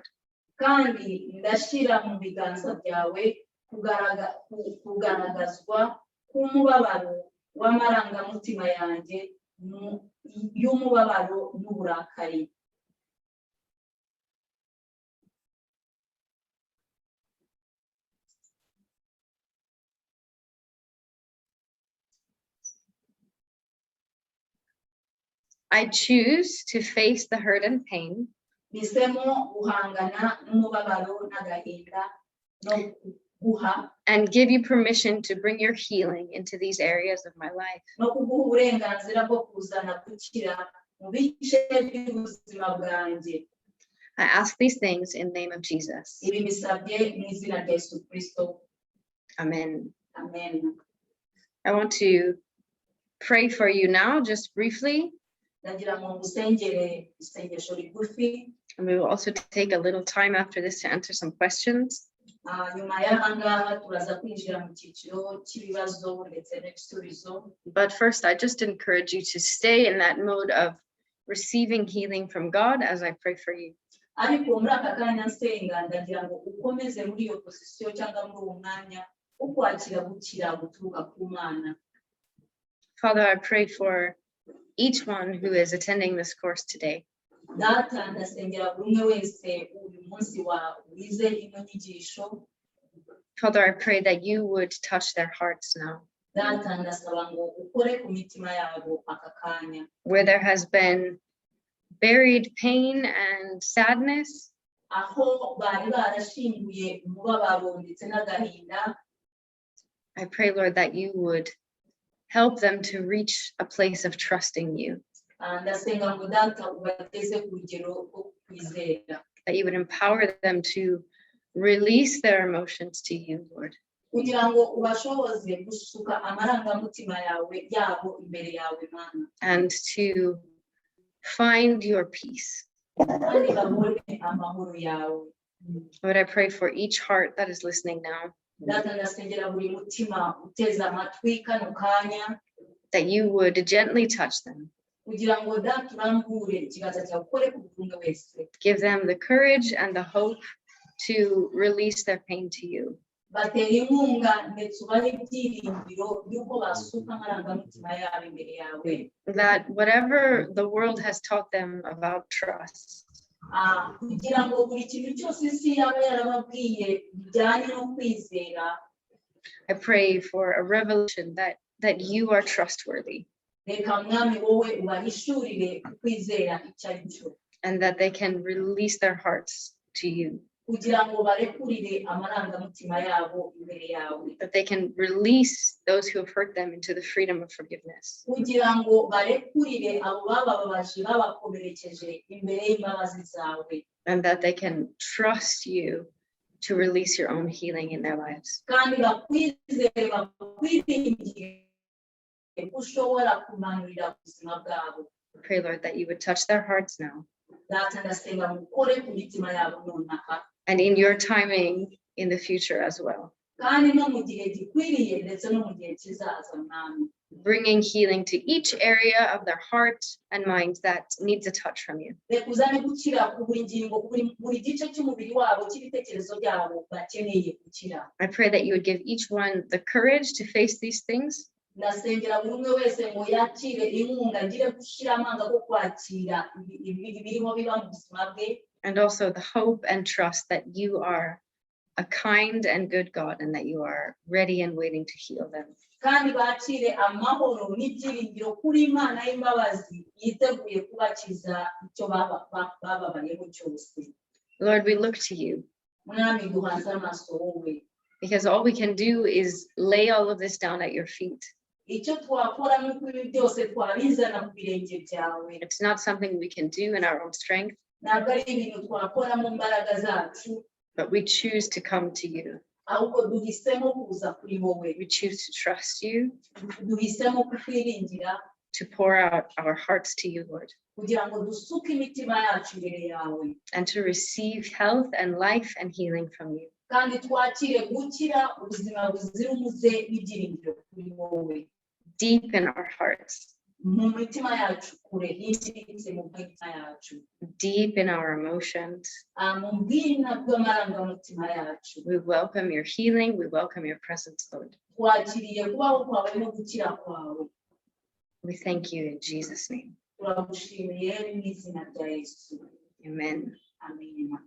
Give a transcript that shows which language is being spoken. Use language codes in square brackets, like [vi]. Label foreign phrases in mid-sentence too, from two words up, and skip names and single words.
[rw] Kandi ndashira mu biganza byawe kugaragazwa k'umubabaro w'amarangamutima yanjye y'umubabaro n'uburakari. [en] I choose to face the hurt and pain [rw] Bisemo guhangana n'umubabaro n'agahinda no guha [en] and give you permission to bring your healing into these areas of my life. [rw] no kuguha uburenganzira bwo kuzana gukira mu bice by'ubuzima bwanjye. [en] I ask these things in the name of Jesus. [rw] Ibi bisabye mu izina rya Yesu Kristo. [en] Amen. [rw] Amen. [en] I want to pray for you now, just briefly, [rw] Ndagira ngo musengere isengesho rigufi. [en] and we will also take a little time after this to answer some questions. [rw] Nyuma y'aha ngaha turaza kwinjira mu cyiciro cy'ibibazo ndetse n'ibisubizo. [en] But first, I just encourage you to stay in that mode of receiving healing from God as I pray for you. [rw] Ariko muri aka kanya nsenga ndagira ngo ukomeze muri iyo posisiyo cyangwa muri uwo mwanya wo kwakira gukira guturuka ku Mana. [en] Father, I pray for each one who is attending this course today. [rw] Data ndasengera buri umwe wese uyu munsi wize ino nyigisho. [en] Father, I pray that you would touch their hearts now. [rw] Data ndasaba ngo ukore ku mitima yabo aka kanya. [en] Where there has been buried pain and sadness, [rw] Aho bari barashinguye umubabaro ndetse n'agahinda. [en] I pray, Lord, that you would help them to reach a place of trusting you, [rw] Ndasenga ngo data ubateze ku rugero rwo kwizera. [en] that you would empower them to release their emotions to you, Lord, [rw] Kugira ngo ubashoboze gusuka amarangamutima yabo imbere yawe Mana. [en] and to find your peace. [rw] Kandi babone amahoro yawe. [en] Lord, I pray for each heart that is listening now, [rw] Data ndasengera buri mutima uteze amatwi kano kanya. [en] that you would gently touch them, [rw] Kugira ngo data urambure ikiganza cyawe ukore ku buri umwe wese. [en] give them the courage and the hope to release their pain to you. [rw] Batera inkunga ndetse ubahe ibyiringiro by'uko basuka amarangamutima yabo imbere yawe. [en] That whatever the world has taught them about trust, [rw] Kugira ngo buri kintu cyose isi yaba yarababwiye bijyanye no kwizera. [en] I pray for a revelation that you are trustworthy, [rw] Reka mwami wowe ubahishurire kwizera icyo ari cyo. [en] and that they can release their hearts to you, [rw] Kugira ngo barekurire amarangamutima yabo imbere yawe. [en] that they can release those who have hurt them into the freedom of forgiveness, [rw] Kugira ngo barekurire abo bababaje babakomerekeje imbere y'imbabazi zawe. [en] and that they can trust you to release your own healing in their lives. [rw] Kandi bakwizere bakwiringire ko ushobora kumanurira ubuzima bwabo. [en] I pray, Lord, that you would touch their hearts now, [rw] Data ndasenga ngo ukore ku mitima yabo nonaha. [en] and in your timing in the future as well, [rw] Kandi no mu gihe gikwiriye ndetse no mu gihe kizaza mwami. [en] bringing healing to each area of their heart and mind that needs a touch from you. [rw] Reka uzane gukira ku buri ngingo buri gice cy'umubiri wabo cy'ibitekerezo byabo bakeneye gukira. [en] I pray that you would give each one the courage to face these things, [rw] Ndasengera buri umwe wese ngo yakire inkunga ngire gushyira amanga ko kwakira ibirimo biba mu buzima bwe. [en] and also the hope and trust that you are a kind and good God, and that you are ready and waiting to heal them. [rw] Kandi bakire amahoro n'ibyiringiro kuri Imana y'imbabazi yiteguye kubakiza icyo bababayeho cyose. [en] Lord, we look to you. [rw] Mwami duhanze amaso wowe. [en] Because all we can do is lay all of this down at your feet. [rw] icyo twakora nuko ibi byose twabizana ku birenge byawe. [en] It's not something we can do in our own strength, [rw] Ntabwo ari ibintu twakora mu mbaraga zacu, [en] but we choose to come to you. [rw] ahubwo duhisemo kuza kuri wowe. [en] We choose to trust you, [rw] Duhisemo kukwiringira [en] to pour out our hearts to you, Lord, [rw] kugira ngo dusuke imitima yacu imbere yawe, [en] and to receive health and life and healing from you. [rw] kandi twakire gukira ubuzima buzira umuze n'ibyiringiro kuri wowe. [en] Deep in our hearts, [rw] Mu mitima yacu kure himbitse mu mitima yacu, [en] deep in our emotions, [rw] mu bwina bw'amarangamutima yacu, [en] we welcome your healing. We welcome your presence, Lord. [rw] twakiriye kubaho kwawe no gukira kwawe. [en] We thank you in Jesus' name. [rw] Turagushimiye mu izina rya Yesu. [en] Amen. [rw] Amen.